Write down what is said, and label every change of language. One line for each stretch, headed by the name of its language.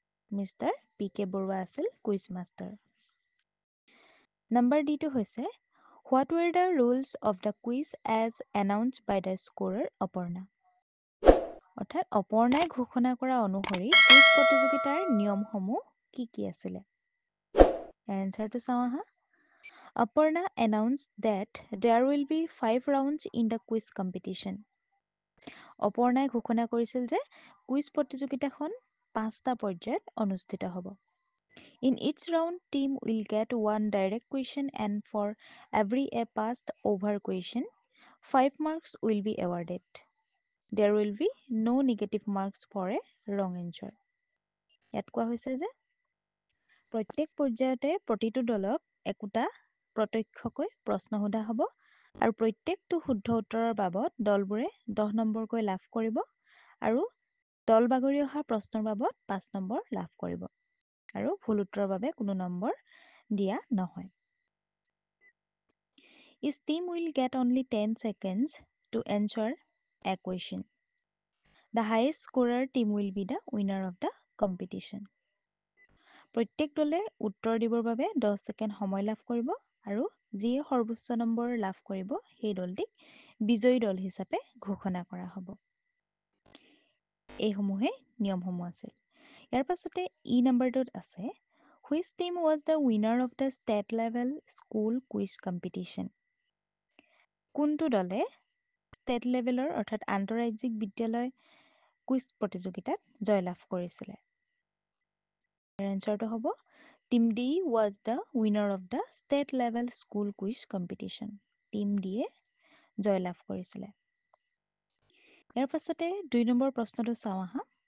Assamese: Mister P K Barua আছিল quiz master. Number ডিটো হৈছে
English: What were the rules of the quiz as announced by the scorer Aparna.
Assamese: অৰ্থাৎ অপৰ্ণাই ঘোষণা কৰা অনুসৰি কুইজ প্ৰতিযোগিতাৰ নিয়মসমূহ কি কি আছিলে? ইয়াৰ এনচাৰটো চাওঁ আহা।
English: Aparna announced that there will be 5 rounds in the quiz competition.
Assamese: অপৰ্ণাই ঘোষণা কৰিছিল যে কুইজ প্ৰতিযোগিতাখন 5টা পৰ্যায়ত অনুষ্ঠিত হ'ব।
English: In each round, team will get one direct question and for every a passed over question, 5 marks will be awarded. There will be no negative marks for a wrong answer.
Assamese: ইয়াত কোৱা হৈছে যে প্ৰত্যেক পৰ্যায়তে প্ৰতিটো দলক একোটা প্ৰত্যক্ষকৈ প্ৰশ্ন সোধা হ'ব আৰু প্ৰত্যেকটো শুদ্ধ উত্তৰৰ বাবদ দলবোৰে 10 নম্বৰকৈ লাভ কৰিব আৰু দল বাগৰি অহা প্ৰশ্নৰ বাবদ 5 নম্বৰ লাভ কৰিব আৰু ভুল উত্তৰৰ বাবে কোনো নম্বৰ দিয়া নহয়।
English: Each team will get only 10 seconds to answer a question. The highest scorer team will be the winner of the competition.
Assamese: প্ৰত্যেক দলে উত্তৰ দিবৰ বাবে 10 ছেকেণ্ড সময় লাভ কৰিব আৰু যিয়ে সৰ্বোচ্চ নম্বৰ লাভ কৰিব সেই দলটিক বিজয়ী দল হিচাপে ঘোষণা কৰা হ'ব। এইসমূহে নিয়মসমূহ আছিল। ইয়াৰ পাছতে ই নম্বৰটোত আছে
English: which team was the winner of the state level school quiz competition?
Assamese: কোনটো দলে ষ্টেট লেভেলৰ অৰ্থাৎ আন্তঃৰাজ্যিক বিদ্যালয় কুইজ প্ৰতিযোগিতাত জয়লাভ কৰিছিলে? এনচাৰটো হ'ব
English: Team D was the winner of the state level school quiz competition.
Assamese: Team ডিয়ে জয়লাভ কৰিছিলে। ইয়াৰ পাছতে 2 নম্বৰ প্ৰশ্নটো চাওঁ আহা।